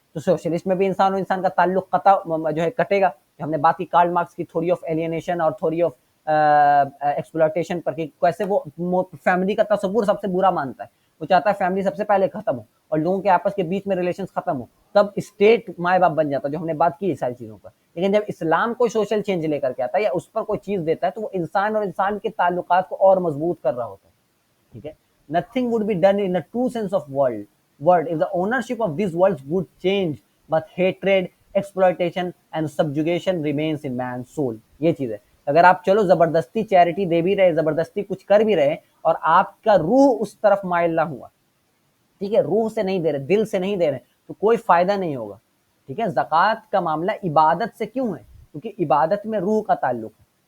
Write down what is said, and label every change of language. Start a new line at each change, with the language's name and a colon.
Urdu: تو سوشلسٹ میں بھی انسان اور انسان کا تعلق قطع جو ہے کٹے گا. ہم نے بات کی کارل مارکس کی تھوری آف ایلینیشن اور تھوری آف ایکسپلوٹیشن پر کہ کیسے وہ فیملی کا تصور سب سے برا مانتا ہے. وہ چاہتا ہے فیملی سب سے پہلے ختم ہو اور لوگوں کے آپس کے بیچ میں ریلیشنز ختم ہو, تب اسٹیٹ مائے باپ بن جاتا ہے, جو ہم نے بات کی ہے ساری چیزوں پر. لیکن جب اسلام کوئی سوشل چینج لے کر کے آتا ہے یا اس پر کوئی چیز دیتا ہے تو وہ انسان اور انسان کے تعلقات کو اور مضبوط کر رہا ہوتا ہے. ٹھیک ہے,
English: nothing would be done in a true sense of word if the ownership of these worlds would change, but hatred, exploitation and subjugation remains in man's soul.
Urdu: یہ چیز ہے, اگر آپ چلو زبردستی چیریٹی دے بھی رہے, زبردستی کچھ کر بھی رہے اور آپ کا روح اس طرف مائل نہ ہوا, ٹھیک ہے, روح سے نہیں دے رہے, دل سے نہیں دے رہے, تو کوئی فائدہ نہیں ہوگا. ٹھیک ہے, زکوٰۃ کا معاملہ عبادت سے کیوں ہے؟ کیونکہ عبادت میں روح کا تعلق ہے.